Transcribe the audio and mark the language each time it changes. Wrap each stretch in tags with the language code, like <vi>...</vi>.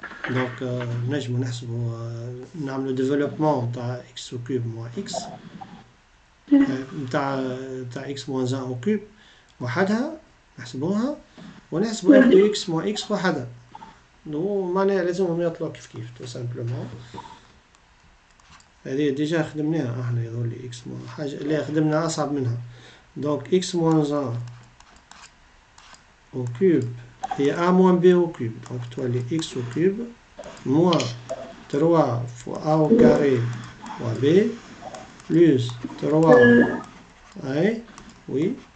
<fr>Donc,</fr> <ar>نجم نحسبوا نعملوا</ar> <fr>développement تاع x au cube moins x تاع x moins 1 au cube</fr> <ar>وحدها نحسبوها ونحسبوا</ar> <fr>f de x moins x وحدها.</fr> <ar>معناها لازمهم يطلعوا كيف كيف tout simplement. هذه ديجا خدمناها احنا يظهر لي x moins حاجة اللي خدمنا أصعب منها.</ar> <fr>Donc x moins 1 au cube هي a moins b au cube. Donc تولي x au cube moins 3 fois a au carré fois b plus 3 ouais, oui</fr>